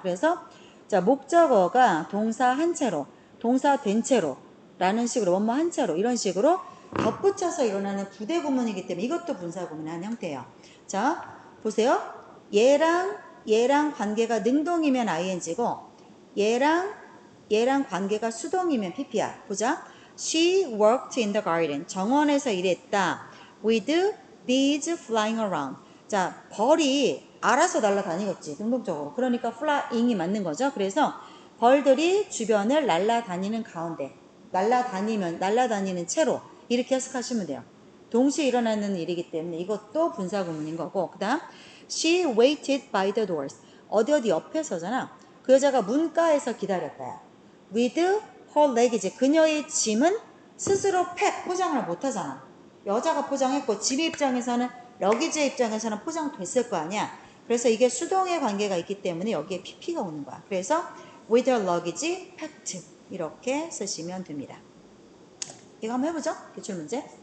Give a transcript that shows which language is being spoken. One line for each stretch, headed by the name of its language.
Korean: 그래서 자, 목적어가 동사 한 채로, 동사 된 채로 라는 식으로, 원모 한 채로 이런 식으로 덧붙여서 일어나는 부대구문이기 때문에 이것도 분사구문의 한 형태예요. 자, 보세요. 얘랑 관계가 능동이면 ing고 얘랑 관계가 수동이면 pp야. 보자.
English: She worked in the garden.
Korean: 정원에서 일했다.
English: With bees flying around.
Korean: 자, 벌이 알아서 날아다니겠지. 능동적으로. 그러니까 flying이 맞는 거죠. 그래서 벌들이 주변을 날아다니는 가운데. 날아다니는 채로. 이렇게 해석하시면 돼요. 동시에 일어나는 일이기 때문에 이것도 분사구문인 거고.
English: 그 다음 She waited by the doors.
Korean: 어디 옆에 서잖아. 그 여자가 문가에서 기다렸다.
English: With her luggage.
Korean: 그녀의 짐은 스스로 포장을 못하잖아. 여자가 포장했고 짐 입장에서는 러기지의 입장에서는 포장됐을 거 아니야. 그래서 이게 수동의 관계가 있기 때문에 여기에 pp가 오는 거야. 그래서
English: with her luggage packed
Korean: 이렇게 쓰시면 됩니다. 이거 한번 해보죠. 기출문제.